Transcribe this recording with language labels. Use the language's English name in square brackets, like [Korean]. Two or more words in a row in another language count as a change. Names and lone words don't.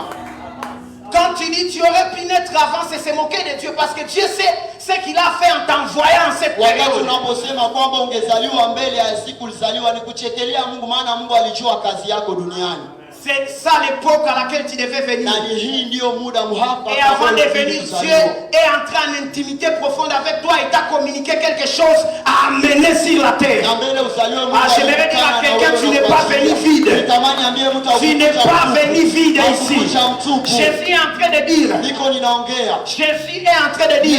[French] Quand tu dis tu aurais pu naître avant, c'est se moquer de Dieu parce que Dieu sait ce qu'il a fait en t'envoyant en cette [Swahili] Wakati [French] période. [Swahili] unaposema kwamba ungezaliwa mbele ya siku ulizaliwa, ni kuchekelea Mungu, maana Mungu alijua kazi yako duniani. [French] C'est ça l'époque à laquelle tu devais venir. [Swahili] Na hii ndio muda muhafaka. [French] Et avant de venir, Dieu est entré en intimité profonde avec toi et t'a communiqué quelque chose à amener sur la terre. J'aimerais dire à quelqu'un, tu n'es pas venu vide. Tu n'es pas venu vide ici. Jésus est en train de dire. Jésus est en train de dire.